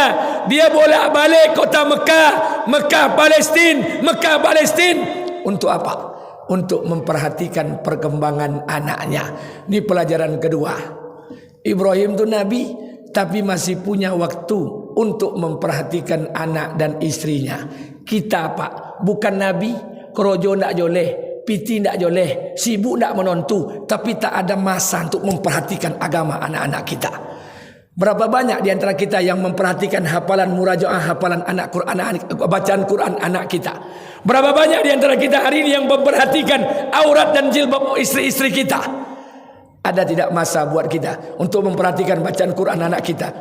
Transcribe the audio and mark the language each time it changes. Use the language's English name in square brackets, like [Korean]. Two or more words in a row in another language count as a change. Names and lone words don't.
[Indonesian] Dia bolak-balik kota Mekah Palestin. Untuk apa? Untuk memperhatikan perkembangan anaknya. Ini pelajaran kedua. Ibrahim itu nabi, tapi masih punya waktu untuk memperhatikan anak dan istrinya. Kita Pak, bukan nabi, [Minangkabau] kerojo ndak boleh, piti ndak boleh, sibuk ndak menontu, [Indonesian] tapi tak ada masa untuk memperhatikan agama anak-anak kita. Berapa banyak di antara kita yang memperhatikan hafalan murajaah, hafalan anak Quran, bacaan Quran anak kita. Berapa banyak di antara kita hari ini yang memperhatikan aurat dan jilbab istri-istri kita? Ada tidak masa buat kita untuk memperhatikan bacaan Quran anak kita?